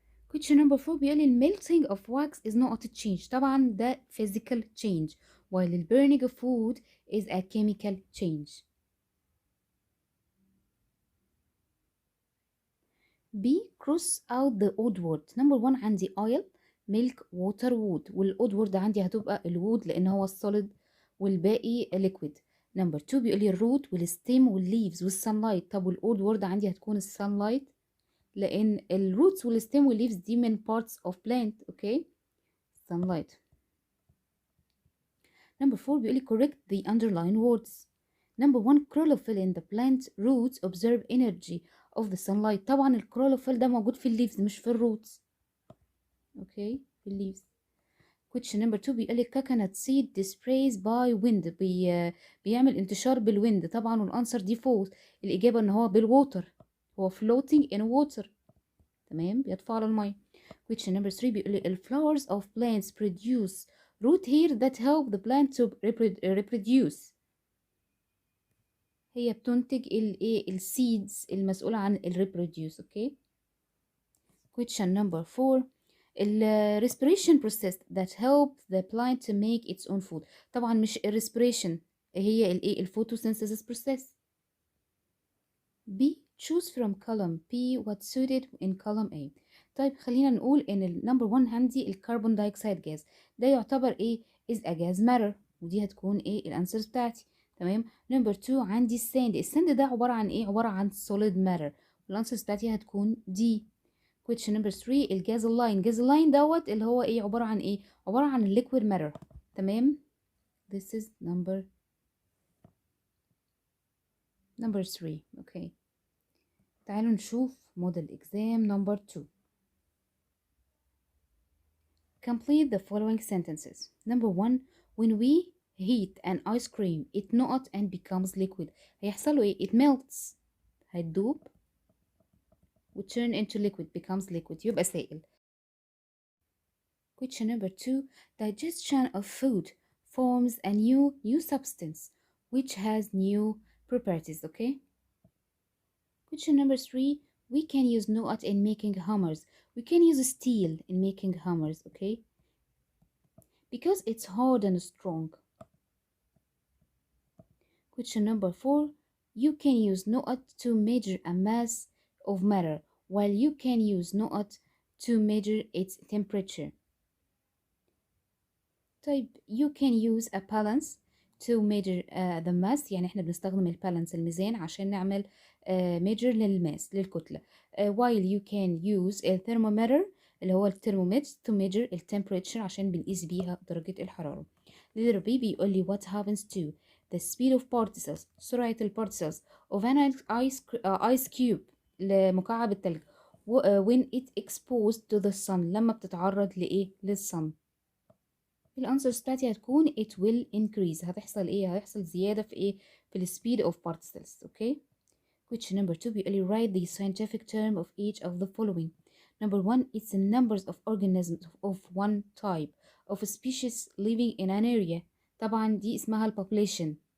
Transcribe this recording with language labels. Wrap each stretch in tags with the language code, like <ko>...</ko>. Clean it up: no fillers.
<en>Question number 4 بيقول melting of wax is not a change.</en> <ar>طبعا ده</ar> <en>physical change while the burning of food is a chemical change. B cross out the odd word. Number 1 عندي oil milk water wood.</en> <ar>والاود وورد عندي هتبقى الوود لان هو السوليد والباقي</ar> <en>liquid.</en> <ar>Number 2 بيقول لي الروت والستيم والليفز والسانلايت. طب والاود وورد عندي هتكون السانلايت لان الروتس والستيم والليفز دي من</ar> <en>parts of plant. Okay sunlight. Number 4 بيقول لي correct the underlined words. Number 1 chlorophyll in the plant roots observe energy of the sunlight.</en> <ar>طبعا الكلوروفيل ده موجود في الليفز مش في الروتس. اوكي في الليفز.</ar> <en>Question number 2 بيقول لي coconut seed displays by wind.</en> <ar>بيعمل انتشار بالويند. طبعا والانسر دي false. الاجابه ان هو بالووتر.</ar> <en>هو floating in water.</en> <ar>تمام بيطفو على الميه.</ar> <en>Question number 3 بيقول لي flowers of plants produce root hair that help the plant to reproduce.</en> <ar>هي بتنتج الايه السيدز المسؤولة عن الريبروديوس. اوكي.</ar> <en>Question number 4 respiration process that help the plant to make its own food.</en> <ar>طبعا مش respiration هي الايه</ar> <en>photosynthesis process. B choose from column B what suited in column A.</en> <ar>طيب خلينا نقول ان number 1 عندي الكربون دايوكسيد جاز. ده يعتبر ايه</ar> <en>is a gas matter.</en> <ar>ودي هتكون ايه الانسرز بتاعتي. تمام. نمبر 2 عندي الساند ده عبارة عن ايه عبارة عن solid matter. والانسرز بتاعتي هتكون دي.</ar> <en>question number 3 الجازلاين.</en> <ar>جازلاين دوت اللي هو ايه عبارة عن ايه عبارة عن الليكويد matter.</ar> <en>تمام. this is number 3.</en> <ar>اوكي تعالوا نشوف موديل exam number 2.</ar> <en>complete the following sentences. Number 1 when we heat an ice cream it not and becomes liquid.</en> <ar>هيحصل له ايه</ar> <en>it melts. هيدوب و turn into liquid becomes liquid</en> <ar>يبقى سائل.</ar> <en>Question number 2. Digestion of food forms a new substance which has new properties, okay? Question number 3. We can use نقط in making hammers. We can use steel in making hammers, okay? Because it's hard and strong. Question number 4. You can use نقط to measure a mass of matter, while you can use نقط to measure its temperature. طيب you can use a balance to measure the mass.</en> <ar>يعني احنا بنستخدم البالانس الميزان عشان نعمل</ar> <en>measure</en> <ar>للماس للكتلة.</ar> <en>while you can use a thermometer اللي هو الترمومتر to measure temperature</en> <ar>عشان بنقيس بيها درجة الحرارة.</ar> <en>letter B بيقول لي what happens to the speed of particles سرعة البارتيكلز of an ice cube</en> <ar>لمكعب التلج</ar> <en>when it exposed to the sun</en> <ar>لما بتتعرض لإيه للصن.</ar> <en>الانسرز بتاعتي هتكون it will increase.</en> <ar>هتحصل ايه؟ هيحصل زيادة في ايه؟ في ال</ar> <en>speed of particles. Okay. Question number 2 بيقول لي write the scientific term of each of the following. Number 1 it's the numbers of organisms of one type of a species living in an area.</en> <ar>طبعا دي اسمها ال population.</ar>